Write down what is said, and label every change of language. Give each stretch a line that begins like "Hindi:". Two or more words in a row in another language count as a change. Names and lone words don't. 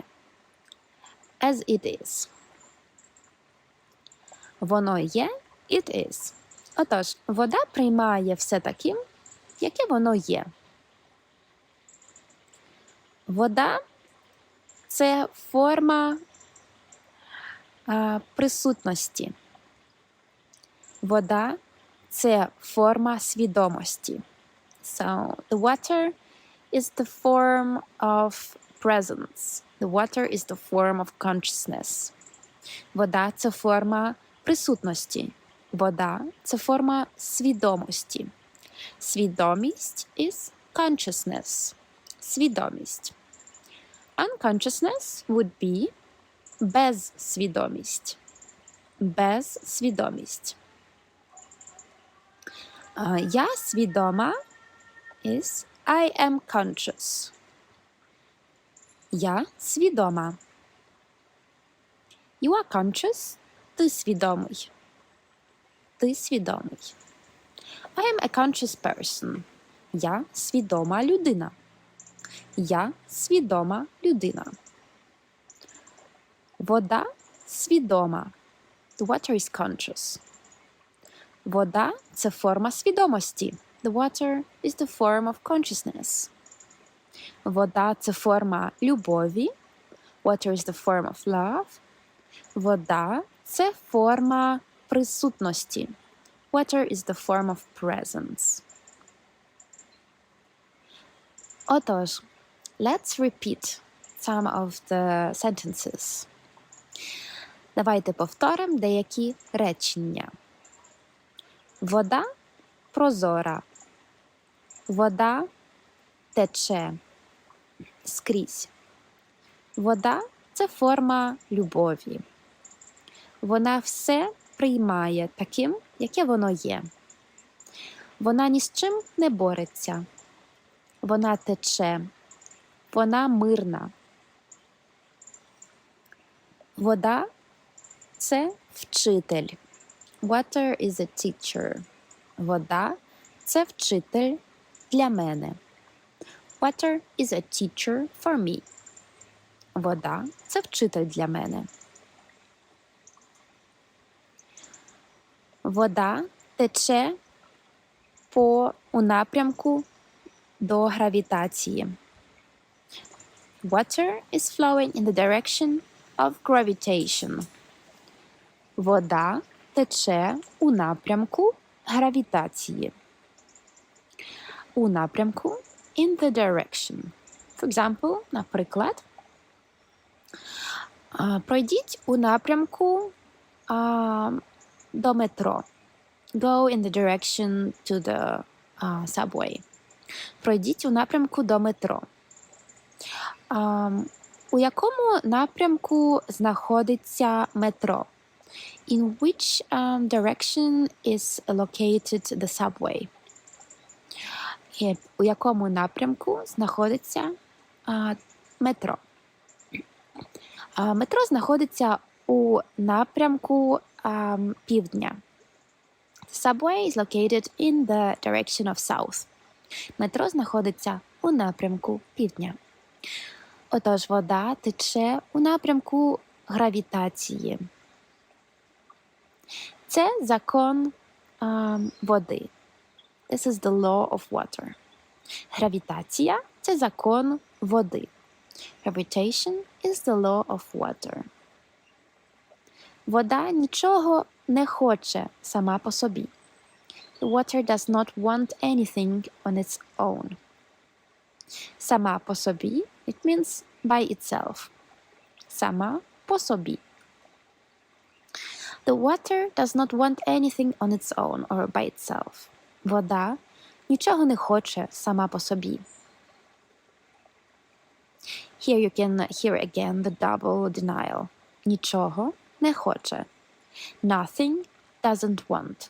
English: As it is.
Ukrainian: Воно є,
English: it is.
Ukrainian: Отож, вода приймає все таким, яке воно є. Вода – це форма присутності. Вода – це форма свідомості.
English: So, the water is the form of presence. The water is the form of consciousness.
Ukrainian: Вода – це форма присутності. Вода – це форма свідомості.
English: Свідомість is consciousness. Свідомість. Unconsciousness would be безсвідомість.
Ukrainian: Безсвідомість. Я свідома
English: is I am conscious.
Ukrainian: Я свідома.
English: You are conscious.
Ukrainian: Ти свідомий. Ти свідомий.
English: I am a conscious person.
Ukrainian: Я свідома людина. Я свідома людина. Вода свідома.
English: The water is conscious.
Ukrainian: Вода – це форма свідомості.
English: The water is the form of consciousness.
Ukrainian: Вода – це форма любові.
English: Water is the form of love.
Ukrainian: Вода – це форма присутності.
English: Water is the form of presence. Отож, let's repeat some of the sentences.
Ukrainian: Давайте повторимо деякі речення. Вода прозора. Вода тече скрізь. Вода – це форма любові. Вона все приймає таким, яке воно є. Вона ні з чим не бореться. Вона тече. Вона мирна. Вода – це вчитель.
English: Water is a teacher.
Ukrainian: Вода – це вчитель для мене.
English: Water is a teacher for me.
Ukrainian: Вода – це вчитель для мене. Вода тече у напрямку до гравітації.
English: Water is flowing in the direction of gravitation.
Ukrainian: Вода тече у напрямку гравітації. у напрямку,
English: in the direction. For example,
Ukrainian: наприклад, пройдіть у напрямку до метро.
English: Go in the direction to the subway.
Ukrainian: Пройдіть у напрямку до метро. У якому напрямку знаходиться метро?
English: In which direction is located the subway?
Ukrainian: У якому напрямку знаходиться метро? Метро знаходиться у напрямку півдня.
English: The subway is located in the direction of south.
Ukrainian: Метро знаходиться у напрямку півдня. Отож, вода тече у напрямку гравітації. Це закон води.
English: This is the law of water.
Ukrainian: Гравітація – це закон води.
English: Gravitation is the law of water.
Ukrainian: Вода нічого не хоче сама по собі.
English: The water does not want anything on its own.
Ukrainian: Сама по собі –
English: it means by itself.
Ukrainian: Сама по собі.
English: The water does not want anything on its own or by itself.
Ukrainian: Вода нічого не хоче сама по собі.
English: Here you can hear again the double denial.
Ukrainian: Нічого не хоче.
English: Nothing doesn't want.